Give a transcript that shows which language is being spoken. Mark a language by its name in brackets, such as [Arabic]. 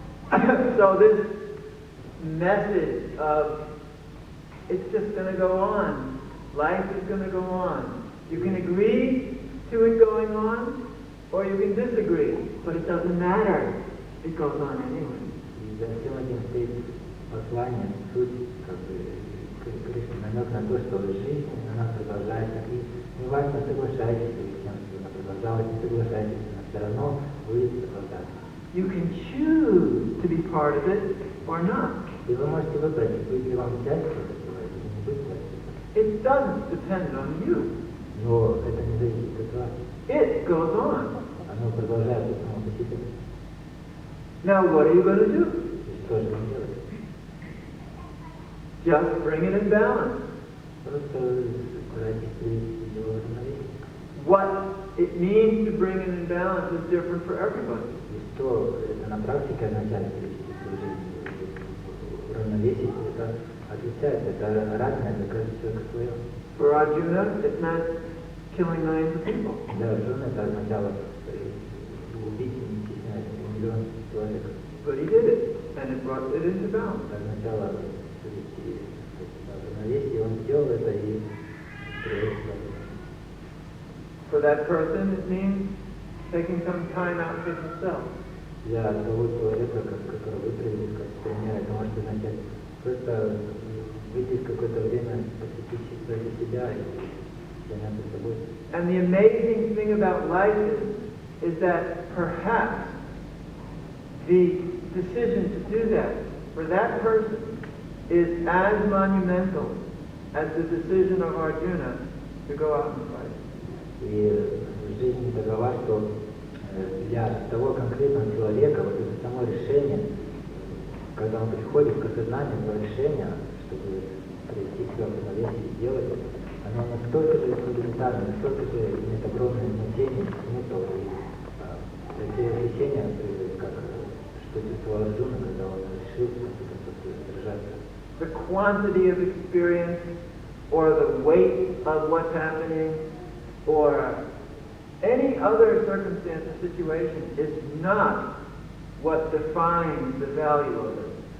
[English] So this message of it's just going to go on. Life is going to go on. You can agree to it going on, or you can disagree, but it doesn't matter. It goes on anyway. [Russian] И за всем этим стоит послание, суть, как бы, Кришна намек на то, что жизнь, она продолжается. И не важно, соглашаетесь вы с тем, что она продолжалась, не соглашаетесь, но все равно будет соблюдаться. [English] You can choose to be part of it or not. [Russian] И вы можете выбрать, будет ли вам участие в этого или не быть участием. [English] It doesn't depend on you. [Russian] Но это не зависит от вас. [English] It goes on. [Russian] Оно продолжается само по себе. [English] Now what are you going to do? [Russian] И что же вам делать? [English] Just bring it in balance. [Russian] Просто старайтесь привести его в равновесие. [English] What it means to bring it in balance is different for everybody. [Russian] И что это на практике означает привести свою жизнь в равновесие, это отличается, это разное для каждого человека свое. [English] For Arjuna, it meant killing millions of people. [Russian] Для Арджуны это означало убить, не стесняясь, миллион человек. [English] But he did it, and it brought it into balance. [Russian] Это означало привести себя в равновесие, и он сделал это и привел себя в равновесие. [English] For that person, it means taking some time out for himself. [Russian] Для того человека, которого вы привели как пример, это может означать просто выйти какое-то время, посвятить себя и заняться собой. [English] And the amazing thing about life is that perhaps the decision to do that for that person is as monumental as the decision of Arjuna to go out and fight. [Russian] И жизнь такова, что для того конкретного человека вот это само решение, когда он приходит к осознанию этого решения, чтобы привести себя в равновесие и сделать это, оно настолько же фундаментально, настолько же имеет огромное значение, смысл и такие ощущения, как что чувствовал Арджуна, когда он решил держаться. [English] The quantity of experience or the weight of what's happening or any other circumstance or situation is not what defines the value of it.